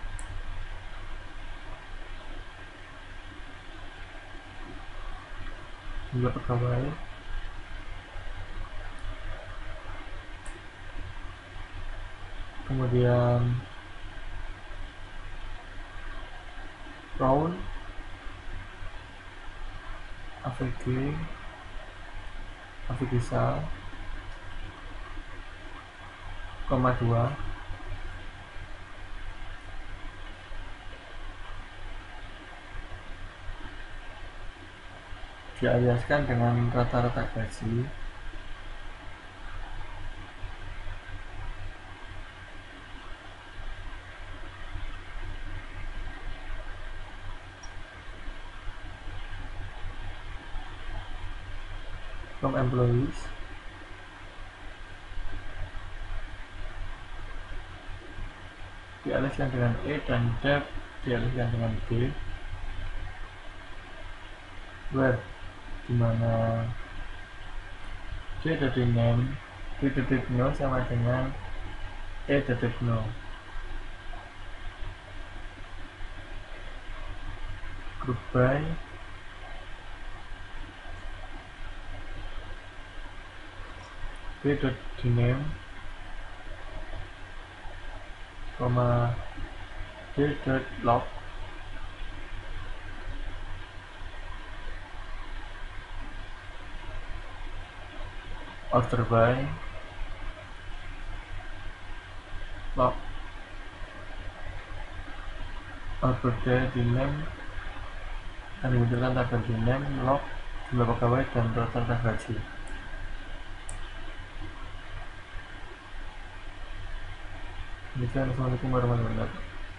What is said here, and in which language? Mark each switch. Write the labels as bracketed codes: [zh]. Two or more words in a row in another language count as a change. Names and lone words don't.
[id] pegawai, kemudian [en] round AVG sal, [id] koma 2, dialiaskan dengan rata-rata gaji, [en] from employees, [id] dialihkan dengan E, dan dep dialihkan dengan D, where dimana d.name d.no sama dengan e.no. [en] Group by d.name, d.log, order by [id] log, [en] order di name, [id] dan dimunculkan tabel di name, log, jumlah pegawai, dan rata-rata gaji. [ar] السلام عليكم ورحمة الله وبركاته.